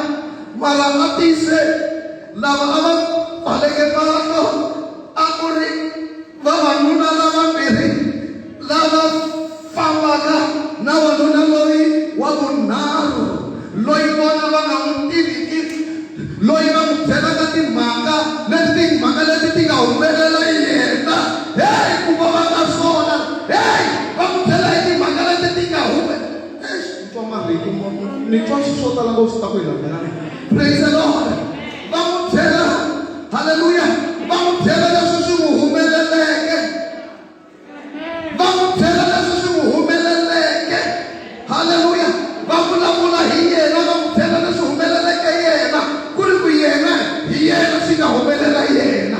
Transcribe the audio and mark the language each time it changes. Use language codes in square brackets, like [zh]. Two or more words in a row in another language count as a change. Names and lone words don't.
[ts] Mara matise lava a va pfaleke mahlo a ku ri vavanuna lavambirhi lava fambaka na wanuna loyi wa vunharhu, loyi vona va nga n'wi tiviki, loyi va n'wi byelaka timhaka leti ti nga humelela yena. Hey, ku va va nga swona. Hey, va n'wi byela hi timhaka leti ti nga humelela. Ni twa swo tala ngopfu ta ku hi landzelana. [en] Praise the Lord. [ts] Va n'wi byela, hallelujah, va n'wi byela leswi swi n'wi humeleleke. Va n'wi byela leswi swi n'wi humeleleke. Hallelujah. Va vulavula hi yena, va n'wi byela leswi humeleleke yena. Ku ri ku yena hi yena swi nga humelela yena.